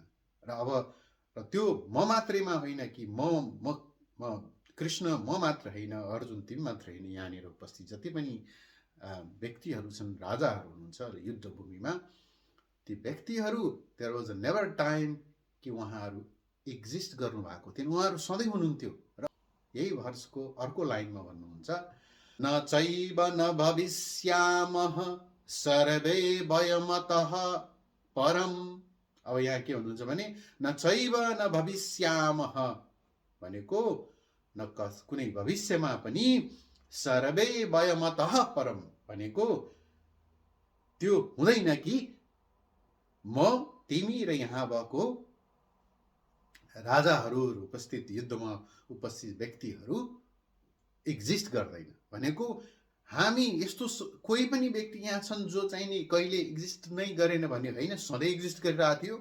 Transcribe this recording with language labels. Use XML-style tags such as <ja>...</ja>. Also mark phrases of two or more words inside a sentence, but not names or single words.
<ne>र अब त्यो म मात्रैमा होइन कि म कृष्ण म मात्र होइन, अर्जुन तिमी मात्र होइन, यहाँनिर उपस्थित जति पनि व्यक्तिहरू छन्, राजाहरू हुनुहुन्छ र युद्धभूमिमा, ती व्यक्तिहरू</ne> <en>there was a never time</en> <ne>कि उहाँहरू एक्जिस्ट गर्नुभएको थिएन, उहाँहरू सधैँ हुनुहुन्थ्यो। र यही भर्सको अर्को लाइनमा भन्नुहुन्छ,</ne> <sa>न चैव न भविष्यामः सर्वे वयमतः परम।</sa> <ne>अब यहाँ के भन्नुहुन्छ भने</ne> <sa>न चैव न भविष्यामः</sa> <ne>भनेको न कुनै भविष्यमा पनि,</ne> <sa>सर्वे वयमतः परम</sa> <ne>भनेको त्यो हुँदैन कि म तिमी र यहाँ भएको राजाहरू, उपस्थित युद्धमा उपस्थित व्यक्तिहरू एक्जिस्ट गर्दैन भनेको हामी यस्तो कोही पनि व्यक्ति यहाँ छन् जो चाहिँ नि कहिले एक्जिस्ट नै गरेन भन्ने होइन, सधैँ एक्जिस्ट गरिरहेको थियो।</ne>